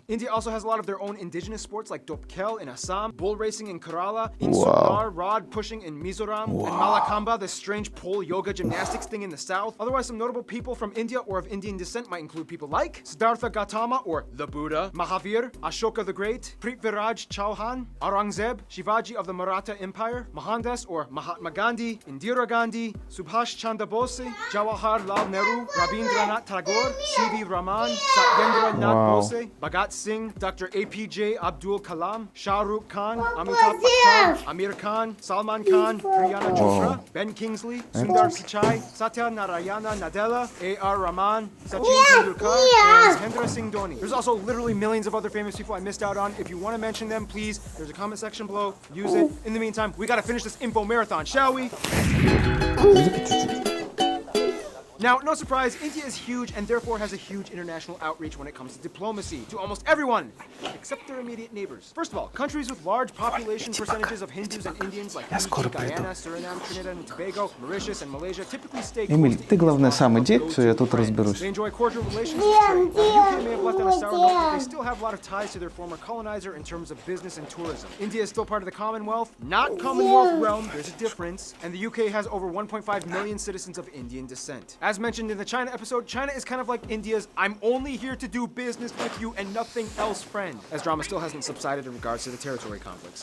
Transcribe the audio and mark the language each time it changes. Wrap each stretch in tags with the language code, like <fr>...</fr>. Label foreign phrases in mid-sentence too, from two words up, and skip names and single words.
<en>India also has a lot of their own indigenous sports like Dopkel in Assam, bull racing in Kerala, Insular rod pushing in Mizoram, and Malakamba, the strange pole yoga gymnastics thing in the south. Otherwise, some notable people from India or of Indian descent might include people like Siddhartha Gautama or the Buddha, Mahavir, Ashoka the Great, Prithviraj Chauhan, Aurangzeb, Shivaji of the Maratha Empire, Mohandas or Mahatma Gandhi, Indira Gandhi, Subhash Chandra Bose, Jawaharlal Nehru, Rabindranath Tagore, C.V. Raman, Satyendra Nath Bose, Bhagat Singh, Dr. APJ Abdul Kalam, Shah Rukh Khan, Amitabh Bachchan, Amir Khan, Salman Khan, Priyana Chopra, Ben Kingsley, Sundar Pichai, Satya Narayana Nadella, A.R. Rahman, Sachin Tendulkar, and Mahendra Singh Dhoni. There's also literally millions of other famous people I missed out on. If you want to mention them, please, there's a comment section below. Use it. In the meantime, we gotta finish this info marathon, shall we? Now, no surprise, India is huge and therefore has a huge international outreach when it comes to diplomacy to almost everyone, except their immediate neighbors. First of all, countries with large population percentages of Hindus and Indians like Fiji, Guyana, Suriname, Trinidad and Tobago, Mauritius, and Malaysia typically stay close</en> <ru>Эмиль,</ru> <en>to</en> <ru>ты, главное, сам иди,</ru> <en>India's</en> <ru>все, я тут</ru> <en>friends.</en> <ru>разберусь.</ru> <en>They enjoy cordial relations with trade. The UK may have left on a sour note, but they still have a lot of ties to their former colonizer in terms of business and tourism. India is still part of the Commonwealth, not Commonwealth realm, there's a difference, and the UK has over 1.5 million citizens of Indian descent. As mentioned in the China episode, China is kind of like India's I'm only here to do business with you and nothing else friend, as drama still hasn't subsided in regards to the territory conflicts.</en>